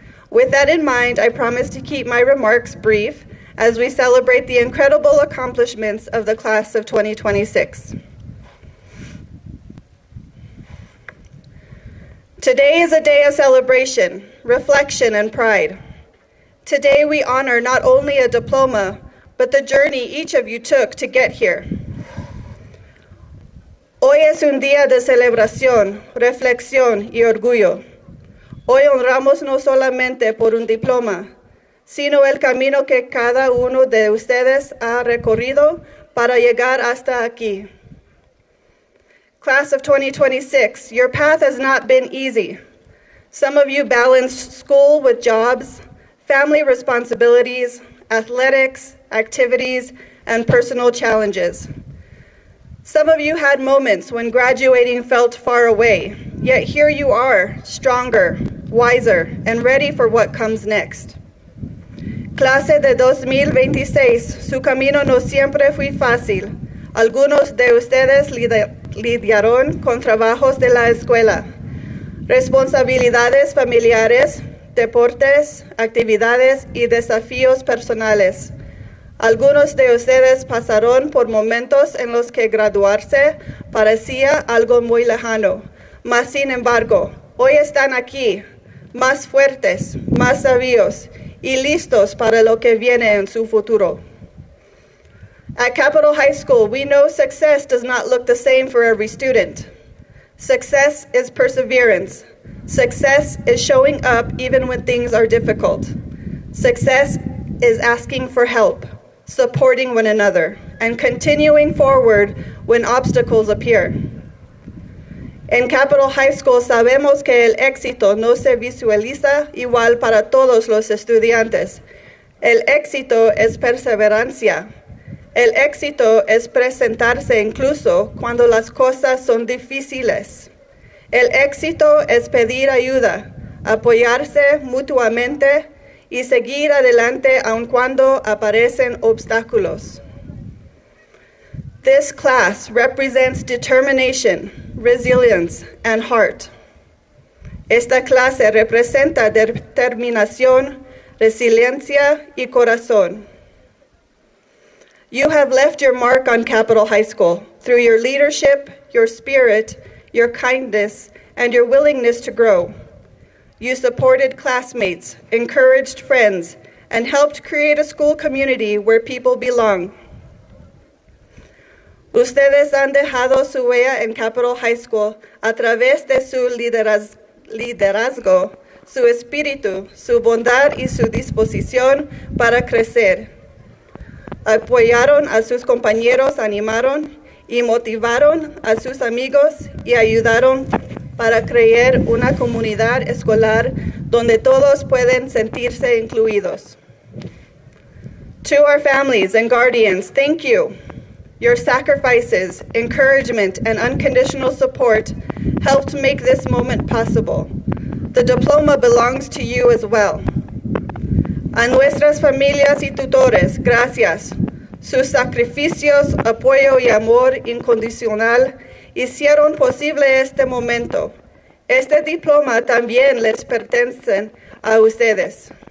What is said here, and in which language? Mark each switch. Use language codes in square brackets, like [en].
[en] With that in mind, I promise to keep my remarks brief as we celebrate the incredible accomplishments of the class of 2026. Today is a day of celebration, reflection, and pride. Today we honor not only a diploma, but the journey each of you took to get here. [es] Hoy es un día de celebración, reflexión y orgullo. Hoy honramos no solamente por un diploma, sino el camino que cada uno de ustedes ha recorrido para llegar hasta aquí. [en] Class of 2026, your path has not been easy. Some of you balanced school with jobs, family responsibilities, athletics, activities, and personal challenges. Some of you had moments when graduating felt far away, yet here you are, stronger, wiser, and ready for what comes next. [es] Clase de 2026, su camino no siempre fue fácil. Algunos de ustedes lidiaron con trabajos de la escuela, responsabilidades familiares, deportes, actividades y desafíos personales. Algunos de ustedes pasaron por momentos en los que graduarse parecía algo muy lejano, mas sin embargo, hoy están aquí, más fuertes, más sabios y listos para lo que viene en su futuro. [en] At Capitol High School, we know success does not look the same for every student. Success is perseverance. Success is showing up even when things are difficult. Success is asking for help, supporting one another, and continuing forward when obstacles appear. [es] En Capitol High School sabemos que el éxito no se visualiza igual para todos los estudiantes. El éxito es perseverancia. El éxito es presentarse incluso cuando las cosas son difíciles. El éxito es pedir ayuda, apoyarse mutuamente y seguir adelante aun cuando aparecen obstáculos. [en] This class represents determination, resilience, and heart. [es] Esta clase representa determinación, resiliencia y corazón. [en] You have left your mark on Capitol High School through your leadership, your spirit, your kindness, and your willingness to grow. You supported classmates, encouraged friends, and helped create a school community where people belong. [es] Ustedes han dejado su huella en Capitol High School a través de su liderazgo, su espíritu, su bondad y su disposición para crecer. Apoyaron a sus compañeros, animaron y motivaron a sus amigos y ayudaron para crear una comunidad escolar donde todos pueden sentirse incluidos. [en] To our families and guardians, thank you. Your sacrifices, encouragement, and unconditional support helped make this moment possible. The diploma belongs to you as well. [es] A nuestras familias y tutores, gracias. Sus sacrificios, apoyo y amor incondicional hicieron posible este momento. Este diploma también les pertenece a ustedes.